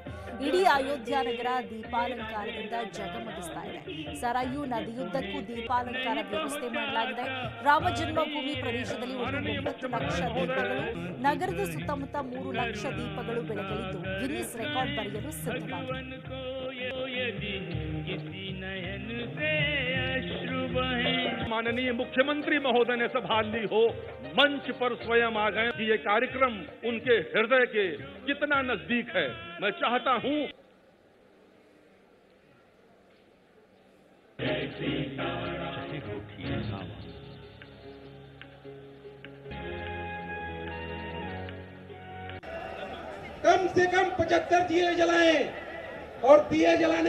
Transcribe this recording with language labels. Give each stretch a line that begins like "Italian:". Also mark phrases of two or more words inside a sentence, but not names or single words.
Kannada: ಇಡೀ ಅಯೋಧ್ಯ ನಗರ ದೀಪಾಲಂಕಾರದಿಂದ ಜಗಮಗಿಸ್ತಾ ಇದೆ. ಸರಾಯು ನದಿಯುದ್ದಕ್ಕೂ ದೀಪಾಲಂಕಾರ ವ್ಯವಸ್ಥೆ ಮಾಡಲಾಗಿದೆ. ರಾಮ ಜನ್ಮಭೂಮಿ ಪ್ರದೇಶದಲ್ಲಿ ಒಟ್ಟು 9 ಲಕ್ಷ ದೀಪಗಳು, ನಗರದ ಸುತ್ತಮುತ್ತ 3 ಲಕ್ಷ ದೀಪಗಳು ಬೆಳಗಲಿದ್ದು ಗಿನ್ನಿಸ್ ರೆಕಾರ್ಡ್ ಬರೆಯಲು ಸಿದ್ಧವಾಗಿದೆ.
Hindi: माननीय मुख्यमंत्री महोदय ने संभाल ली हो, मंच पर स्वयं आ गए कि ये कार्यक्रम उनके हृदय के कितना नजदीक है. मैं चाहता हूं कम से कम 75 दिए जलाएं और दिए जलाने.